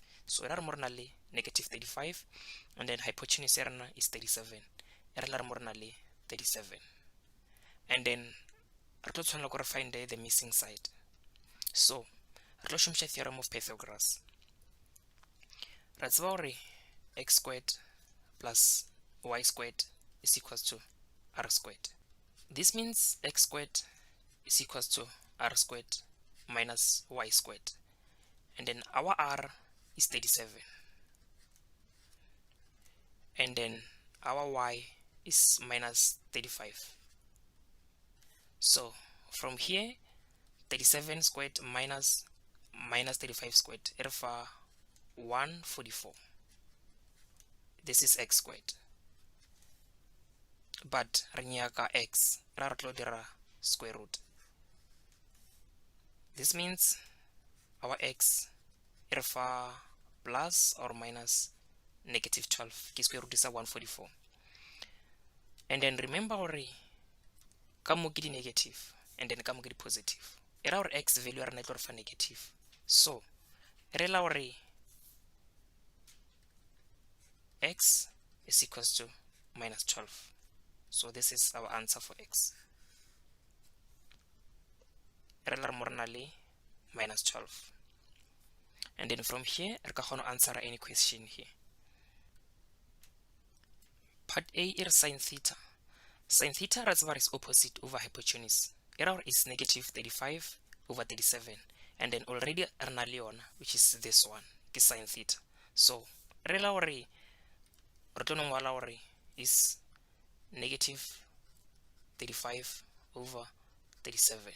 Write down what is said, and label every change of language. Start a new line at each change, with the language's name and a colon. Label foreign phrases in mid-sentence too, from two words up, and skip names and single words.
Northern Sotho: So re mo re na le
English: negative 35, and then hypotenuse
Northern Sotho: ya rena
English: is 37.
Northern Sotho: Re la re mo re na le 37,
English: and then
Northern Sotho: re tlo tshwanela go re
English: find the missing side.
Northern Sotho: So re tlo šomiša
English: theorem of Pythagoras.
Northern Sotho: Ra tseba gore
English: x squared plus y squared is equals to r squared. This means x squared is equals to r squared minus y squared, and then our r is 37, and then our y is minus 35. So from here 37 squared minus 35 squared
Northern Sotho: e re fa
English: 144. This is x squared, but
Northern Sotho: re nyaka x, ra re tlo dira
English: square root. This means our x
Northern Sotho: e re fa
English: plus or minus negative 12 ke square root is 144. And then remember
Northern Sotho: gore ka mo ke di negative
English: and then
Northern Sotho: ka mo ke di positive, e ra gore
English: x value
Northern Sotho: ya rena e tlo re fa negative.
English: So
Northern Sotho: re la gore
English: x is equals to minus 12. So this is our answer for x.
Northern Sotho: Re la re mo re na le
English: minus 12, and then from here
Northern Sotho: re ka kgona
English: answer any question here. Part A is sin theta. Sin theta is opposite over hypotenuse. Error is negative 35 over 37. And then already Arnalion, which is this one, is sin theta. So relauri is negative 35 over 37.